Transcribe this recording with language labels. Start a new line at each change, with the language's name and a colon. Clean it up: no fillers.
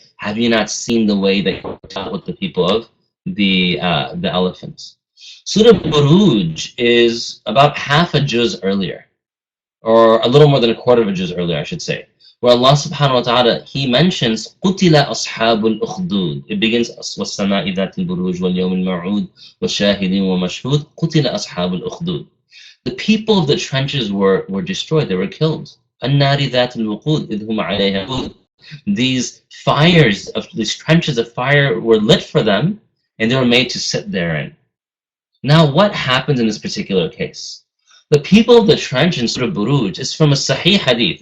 English: Have you not seen the way that you dealt with the people of the elephants? Surah Buruj is about half a juz earlier, or a little more than a quarter of a juz earlier, I should say, where Allah subhanahu wa ta'ala, He mentions
Arabic: قُتِلَ أَصْحَابُ الْأُخْدُودِ.
English: It begins
Arabic: وَالسَّمَاءِ ذَاتِ الْبُرُوجِ وَالْيَوْمِ الْمَوْعُودِ وَالشَّاهِدٍ وَمَشْهُودٍ قُتِلَ أَصْحَابُ الْأُخْدُودِ.
English: The people of the trenches were destroyed, they were killed.
Arabic: النَّارِ ذَاتِ الْوُقُودِ إِذْ هُمْ عَلَيْهَا.
English: These fires, these trenches of fire were lit for them, and they were made to sit therein. Now, what happens in this particular case? The people of the trench in Surah Buruj is from a Sahih hadith.